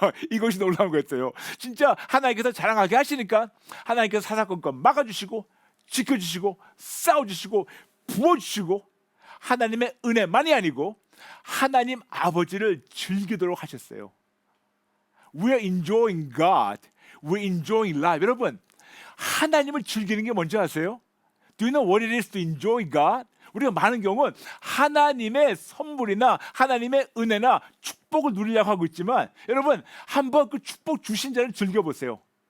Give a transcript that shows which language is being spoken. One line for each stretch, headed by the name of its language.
Korean: 이것이 놀라운 거였어요. 진짜 하나님께서 자랑하게 하시니까 하나님께서 사사건건 막아주시고 지켜주시고 싸워주시고 부어주시고 하나님의 은혜만이 아니고 하나님 아버지를 즐기도록 하셨어요.
English: We're enjoying God. We're enjoying life.
Korean: 여러분, 하나님을 즐기는 게 뭔지 아세요?
English: Do you know what it is to enjoy God?
Korean: 우리가 많은 경우는 하나님의 선물이나 하나님의 은혜나 축복을 누리려고 하고 있지만 여러분, 한번 그 축복 주신 자를 즐겨보세요.